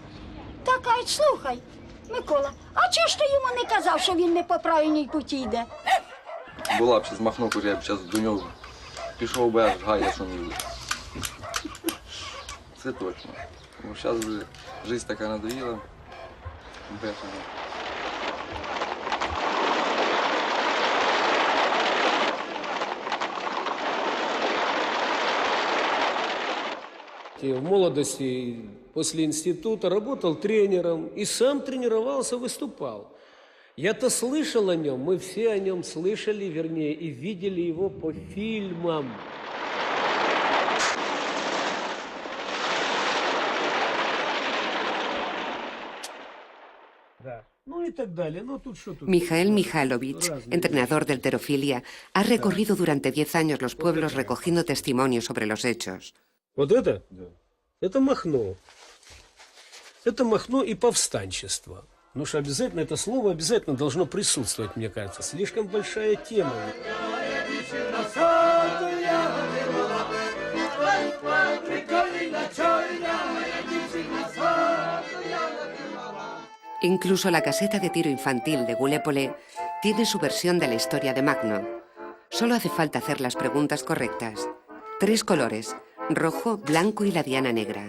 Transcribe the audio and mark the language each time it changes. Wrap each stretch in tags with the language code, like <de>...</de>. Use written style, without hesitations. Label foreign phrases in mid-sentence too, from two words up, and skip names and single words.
<uk>Та кажуть, слухай, Микола, а чого ж ти йому не казав, що він не по правильній путі йде? Була б ще з Махно, я б зараз до нього пішов би аж гайда шумів. Це точно. Бо зараз вже життя така надоїла. Бешена.</uk> <ru>В молодости, после института, работал тренером и сам тренировался, выступал. Я-то слышал о нем, мы все о нем слышали, вернее, и видели его по фильмам. Да. Ну и так далее. Ну, тут что тут?</ru> <es>Mijael Mijalovich, entrenador del Terofilia, ha recorrido durante 10 años los pueblos recogiendo testimonios sobre los hechos.</es> <ru>Вот это? Да. Это Махно. Это Махно и повстанчество. Ну что обязательно это слово обязательно должно присутствовать, мне кажется. Слишком большая тема.</ru> <es>Incluso la caseta de tiro infantil de Goulet-Polé tiene su versión de la historia de Magno. Solo hace falta hacer las preguntas correctas. 3 colores: rojo, blanco y la diana negra.</es>